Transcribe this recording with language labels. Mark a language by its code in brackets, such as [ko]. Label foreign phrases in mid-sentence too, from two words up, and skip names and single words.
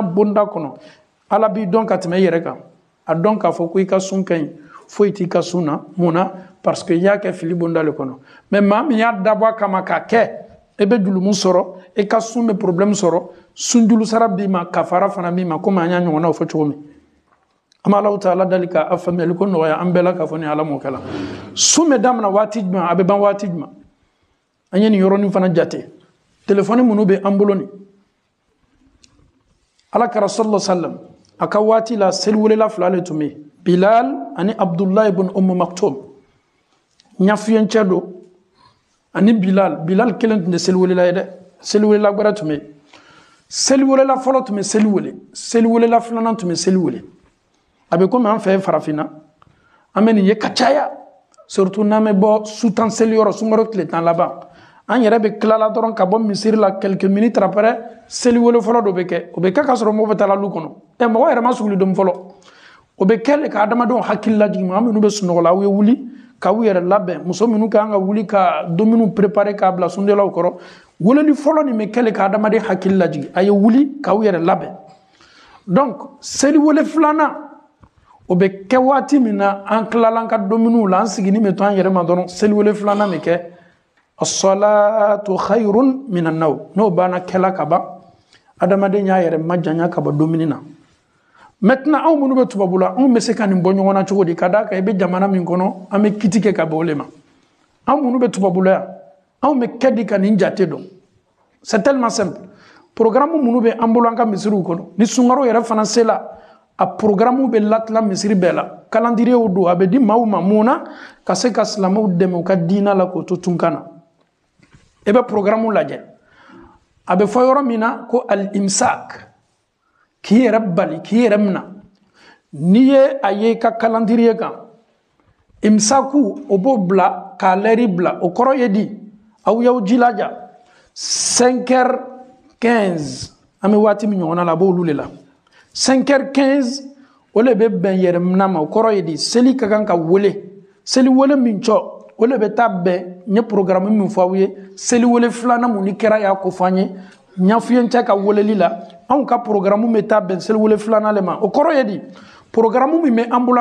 [bm] bonda kɔnɔ ala b'i dɔn ka tɛmɛ i yɛrɛ kan a dɔn k'a fɔ ko i ka sun ka ɲi foyi t'i ka sun na mun na [fr] parce que [bm] i y'a kɛ fili bonda le kɔnɔ mais maa min y'a dabɔ a kama k'a kɛ e bɛ julumu sɔrɔ i ka sun bɛ problème sɔrɔ sunjulu sara b'i ma kafara fana b'i ma komi an y'a ɲɔgɔnnaw fɔ cogo min an bɛ Alahu taala dali ka a faamuyali ko nɔgɔya an bɛɛ la k'a fɔ ni ala m'o kɛla sun bɛ daminɛ waati jumɛn a bɛ ban waati jumɛn an ye nin yɔrɔnin fana jate telefɔni minnu bɛ an bolo nin alakira [ar] صلى الله عليه وسلم [bm] a ka waati la seliwelela 2 le tun bɛ yen Bilal ani Abdullahi ibn Maktum ɲafiyencɛ don ani Bilal kelen tun tɛ seliwelela ye dɛ seliwelela gbɛrɛ tun bɛ yen seliwelela fɔlɔ tun bɛ seliwele seliwelela filanan tun bɛ seliwele a bɛ komi an fɛ farafinna an bɛ nin ye ka caya surtout n'an bɛ bɔ sutan seli yɔrɔ sunkalo tile 10 laban an yɛrɛ bɛ tilala dɔrɔn ka bɔ misiri la [fr] quelques minutes après [bm] seliwele fɔlɔ dɔ bɛ kɛ o bɛ kɛ k'a sɔrɔ mɔgɔw bɛ taa lu kɔnɔ mɔgɔ yɛrɛ ma suguli dɔn fɔlɔ o be kele ka adamadenw hakili lajigi maa minnu bɛ sunɔgɔ la aw ye wuli k'aw yɛrɛ labɛn muso minnu kan ka wuli ka dumuni préparer k'a bila sundelaw kɔrɔ weleli fɔlɔ nin bɛ kele ka adamaden hakili lajigi a ye wuli k'aw yɛrɛ labɛn donc seli wele filanan o bɛ kɛ waati min na an tilala an ka dumuniw la an sigini bɛ to an yɛrɛ ma dɔrɔn seli wele filanan bɛ kɛ [ar] الصلاة خير من النوم [bm] n'o banna kɛla ka ban adamaden y'a yɛrɛ majanya ka bɔ dumuni na maintenant anw minnu bɛ tubabu la anw bɛ se ka nin bɔ ɲɔgɔn na cogo di ka d'a kan i bɛ jamana min kɔnɔ an bɛ kiti kɛ ka bɔ o le ma anw minnu bɛ tubabu la yan anw bɛ kɛ di ka nin jate dɔn [fr] c'est tellement simple [bm] programme minnu bɛ an bolo an ka misiriw kɔnɔ ni sunkaro yɛrɛ fana sela a programme bɛ latila misiri bɛɛ la calendrier don a bɛ di maaw ma mun na ka se ka silamɛw dɛmɛ u ka diina la k'o to tunkan na i bɛ programme lajɛ a bɛ fɔ yɔrɔ min na ko al-imsak k'i yɛrɛ bali k'i yɛrɛ minɛ n'i ye a ye i ka calendrier kan imsaku o b'o bila k'a lɛri bila o kɔrɔ ye di aw y'aw jilaja 5h15 an bɛ waati min ɲɔgɔn na a b'olu le la 5h15 o le bɛ bɛn yɛrɛ minɛ ma o kɔrɔ ye di seli ka kan ka wele seli wele min cɔ o le bɛ taa bɛn n ye programme min fɔ aw ye seli wele filanan mun ni kɛra y'a ko fɔ an ye n y'a f'i ye n cɛ ka weleli la anw ka programme bɛ taa bɛn seli wele filanan le ma o kɔrɔ ye di programme min bɛ an bolo